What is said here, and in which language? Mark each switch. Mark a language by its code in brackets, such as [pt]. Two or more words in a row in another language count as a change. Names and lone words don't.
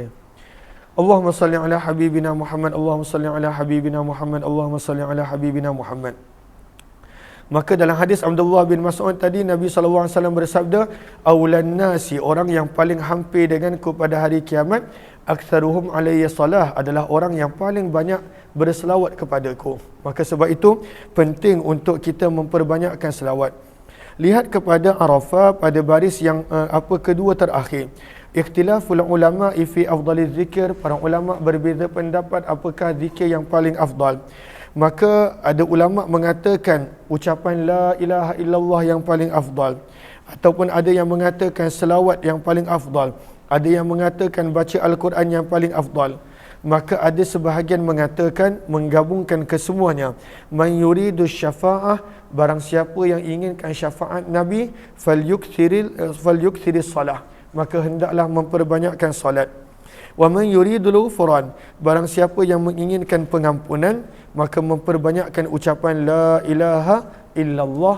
[ar] اللهم صل على حبيبنا محمد، اللهم صل على حبيبنا محمد، اللهم صل على حبيبنا محمد. [ms] Maka dalam hadis Abdullah bin Mas'ud tadi, Nabi SAW bersabda, [ar] أولى الناس, [ms] orang yang paling hampir denganku pada hari kiamat, [ar] أكثرهم علي صلاة, [ms] adalah orang yang paling banyak berselawat kepadaku. Maka sebab itu penting untuk kita memperbanyakkan selawat. Lihat kepada Arafah pada baris yang kedua terakhir. [ar] اختلاف العلماء في أفضل الذكر, [ms] para ulama berbeza pendapat apakah zikir yang paling afdal. Maka ada ulama mengatakan ucapan [ar] لا إله إلا الله [ms] yang paling afdal, ataupun ada yang mengatakan selawat yang paling afdal. Ada yang mengatakan baca Al-Quran yang paling afdal. Maka ada sebahagian mengatakan menggabungkan kesemuanya. [ar] من يريد الشفاعة, [ms] barang siapa yang inginkan syafaat Nabi, [ar] فليكثر الصلاة, [ms] maka hendaklah memperbanyakkan salat. [ar] ومن يريد الغفران, [ms] barang siapa yang menginginkan pengampunan, maka memperbanyakkan ucapan [ar] لا إله إلا الله.